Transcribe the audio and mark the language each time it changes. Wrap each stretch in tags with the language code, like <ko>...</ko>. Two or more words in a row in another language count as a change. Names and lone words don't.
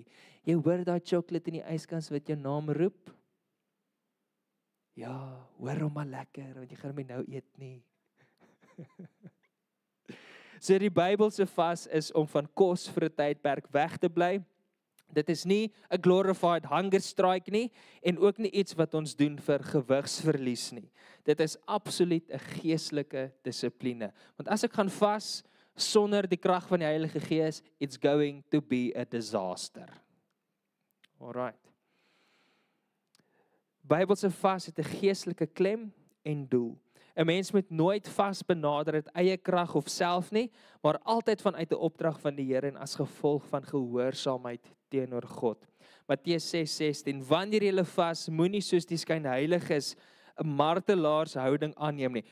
<af>Jy hoor daai chocolate in die yskas wat jou naam roep? Ja, hoor hom maar lekker, want jy gaan hom nou eet nie. So die Bybelse vas is om van kos vir 'n tydperk weg te bly. Dit is nie 'n</af> <en>glorified hunger strike</en> <af>nie en ook nie iets wat ons doen vir gewigsverlies nie. Dit is absoluut 'n geestelike dissipline. Want as ek gaan vas sonder die krag van die Heilige Gees,</af> <en>it's going to be a disaster. Alright.</en> <af>Bybelse vas het 'n geestelike klem en doel. 'n Mens moet nooit vas benader uit eie krag of self nie, maar altyd vanuit 'n opdrag van die Here en as gevolg van gehoorsaamheid teenoor God. Matteus 6:16, wanneer jy vas, moenie soos die skynheiliges 'n martelaarshouding aanneem nie.</af>